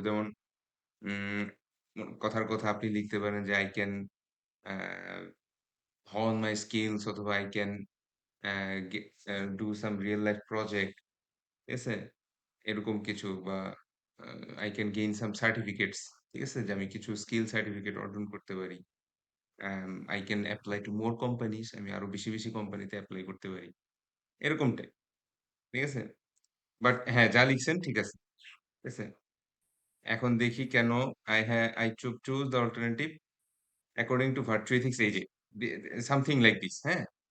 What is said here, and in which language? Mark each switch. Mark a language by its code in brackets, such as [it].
[bn] যেমন উম কথার কথা আপনি লিখতে পারেন যে [en] I can uh hone my skills, [bn] অথবা I can a gay [en] do some real life project. [bn] ঠিক আছে? [en] এরকম কিছু, বা uh I can gain some certificates. [bn] ঠিক আছে? যে আমি কিছু স্কিল সার্টিফিকেট অর্জন করতে পারি। [en] I can apply to more companies, [bn] আমি আরো বেশি কোম্পানিতে এপ্লাই করতে পারি। এরকমটাই। ঠিক আছে? বাট হ্যাঁ, যা লিখছেন ঠিক আছে। ঠিক আছে? এখন দেখি কেন [en] I choose the alternative according to virtue ethics, [bn] এই যে [en] something like this, [bn] হ্যাঁ?